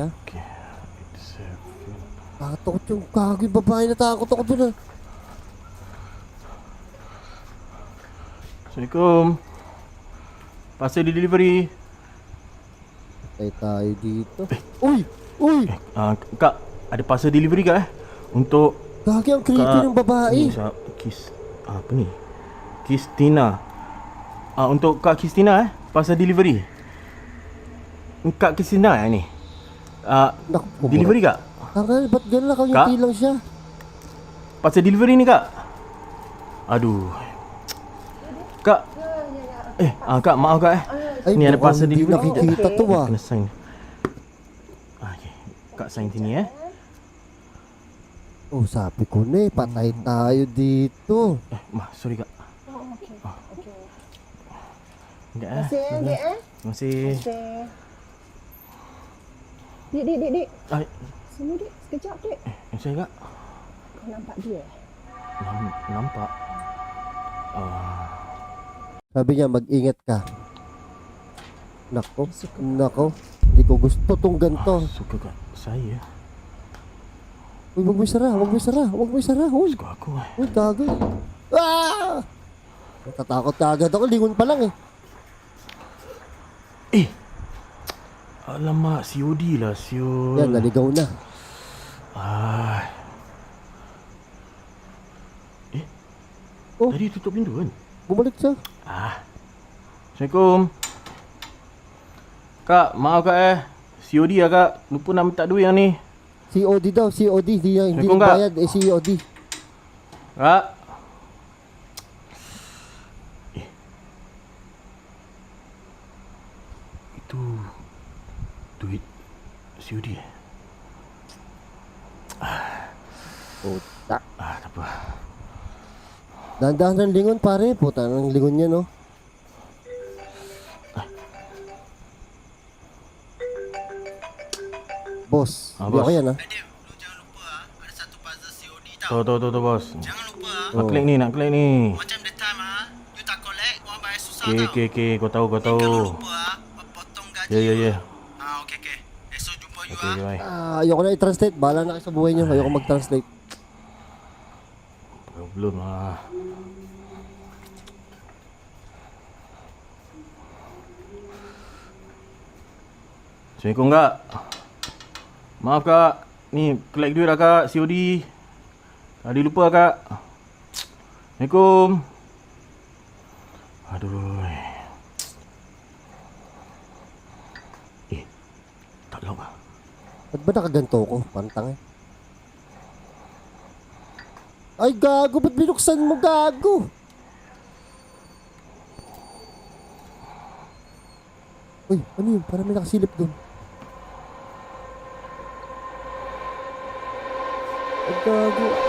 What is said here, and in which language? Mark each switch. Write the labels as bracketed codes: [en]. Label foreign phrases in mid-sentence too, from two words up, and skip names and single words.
[tl] Takot yung gago yung babae na takot ako dun ha. [ms] Assalamualaikum. [en] Parcel delivery. [tl] Patay tayo dito. Uy! [ms] Kak, ada [en] parcel delivery [ms] kak untuk [tl] Gagi ang creepy ng babae. [ms] Ni, apa ni? Kristina. Untuk Kak Kristina [en] parcel delivery. [ms] Kak Kristina ni. [tl] Naku, [ms] Delivery kak. [tl] Tangal, ba't gano'n nakangiti lang siya? [en] Parcel delivery [ms] ni kak. Aduh. Kak. Kak, maaf kak [tl] Ay, [ms] ni ada [tl] mukhang [en] parcel [tl] hindi [en] delivery. [tl] nakikita to ah. [ms] Kena sign. Okay. Kak sign sini [tl] Oh, sabi ko na eh, patay tayo dito. [ms] Sorry kak. [en] Okay. [ms] Enggak Masih. Dik. [tl] Ay, [ms] Sini dik, sekejap dik. saya kak. Kau nampak dia? Nampak. [tl] Sabi niya, mag-ingat ka. Nako. Hindi ko gusto tong ganito. [ms] Suka kak saya. [tl] Uy, wag mo isara. Uy, [ms] Suka aku [tl] uy, gago. Natatakot ka agad ako. Lingon pa lang eh. [ms] Alamak, COD lah, siul. [tl] Yan, naligaw na. Oh. [ms] Tadi tutup pintu kan? [tl] Bumalik siya. [ms] Assalamualaikum. Kak, maaf kak COD lah kak. Lupa nak minta duit yang ni. [tl] COD daw, COD. Hindi [ms] Assalamualaikum, [tl] bayad, COD. [ms] Kak. Itu duit COD [tl] Puta. [ms] tak apa. [tl] Dahan-dahan ng lingon pare. Puta ng lingon niya no. Boss, hindi Boss. ako yan ha. [ms] Lu jangan lupa ada satu puzzle COD tau. Tuh bos. Jangan lupa Nak klik ni. macam [en] the time [ms] you tak collect, orang bayar susah tau. Okay. Kau tahu. Kalau lupa potong gaji. Ya. Okay. Esok jumpa you [en] Okay, bye. [tl] Ayoko na i-translate. Bahala na kayo sa buhay niyo. Ayoko mag-translate. [ms] Problem lah. Assalamualaikum kak. Maaf kak. Ni collect duit lah kak. COD. Tadi lupa kak. Assalamualaikum. Aduh. Tak lock lah. [tl] Ba't ba nakaganto ko? Pantang eh. Ay, gago. Ba't binuksan mo, gago? Uy, ano yun? Parang may nakasilip doon. Ay, gago.